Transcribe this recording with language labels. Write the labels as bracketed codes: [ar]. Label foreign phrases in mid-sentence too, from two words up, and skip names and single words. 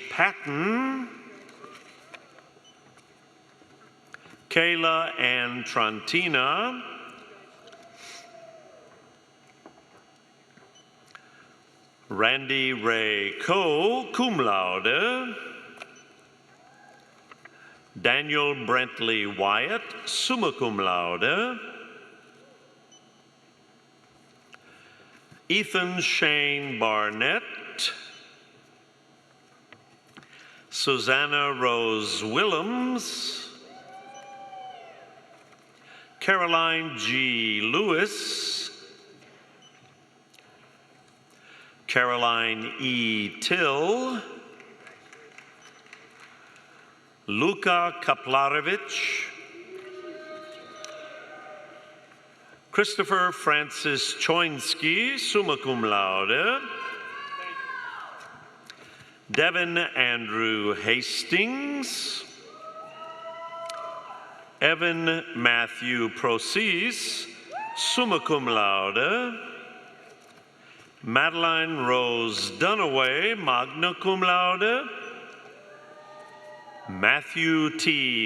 [en] Patton, Kayla Ann Trantina, Randy Ray Coe, [la] cum laude, [en] Daniel Brentley Wyatt, [la] summa cum laude, [en] Ethan Shane Barnett, Susanna Rose Willems, Caroline G. Lewis, Caroline E. Till, Luka Kaplarevich, Christopher Francis Choinsky, [la] summa cum laude, [en] Devin Andrew Hastings, Evan Matthew Procease, [la] summa cum laude, [en] Madeline Rose Dunaway, [la] magna cum laude, [en] Matthew T.